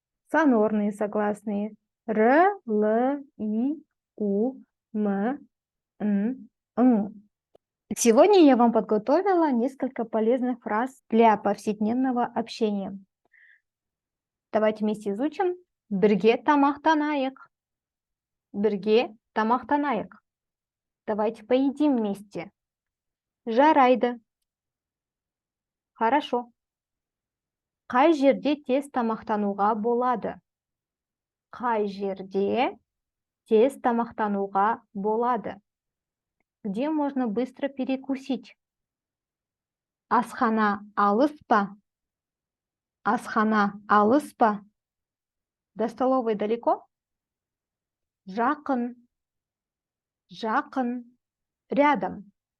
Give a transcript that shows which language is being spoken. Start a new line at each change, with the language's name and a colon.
Russian: Сонорные согласные. Р, Л, И, У, М, Н, Н. Сегодня я вам подготовила несколько полезных фраз для повседневного общения. Давайте вместе изучим.
Kazakh: Бірге тамақтанайық. Бірге тамақтанайық.
Russian: Давайте поедим вместе.
Kazakh: Жарайды.
Russian: Хорошо.
Kazakh: Қай жерде тез тамақтануға болады? Қай жерде тез тамақтануға болады?
Russian: Где можно быстро перекусить?
Kazakh: Асхана алыс па? Асхана алыс па?
Russian: До столовой далеко?
Kazakh: Жақын. Жақын.
Russian: Рядом.